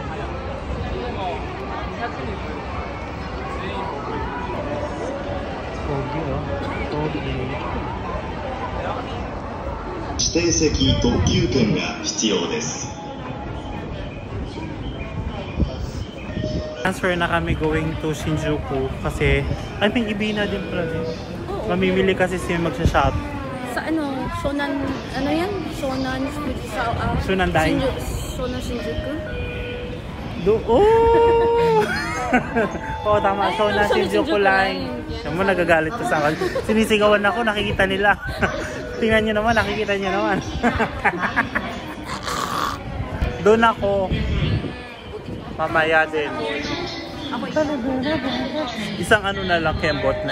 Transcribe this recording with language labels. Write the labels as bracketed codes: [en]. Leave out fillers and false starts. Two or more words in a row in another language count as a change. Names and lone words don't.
[tl] Pogi. [ja] 指定席特急券が必要です。 [tl] Transfer na kami [en] going to [tl] Shinjuku kasi [en] I think [tl] Ibina din pala din. Mamimili kasi siya magsha-shop. Sa Shonan, yan? Shonan Dai. Shonan Shinjuku? Tama. Shonan Shinjuku line. Naman mo, nagagalit ko sa akin. Sinisigawan ako, nakikita nila. Tingnan nyo naman, nakikita nyo naman. Doon ako. Mamaya din. Isang na lang, kembot na.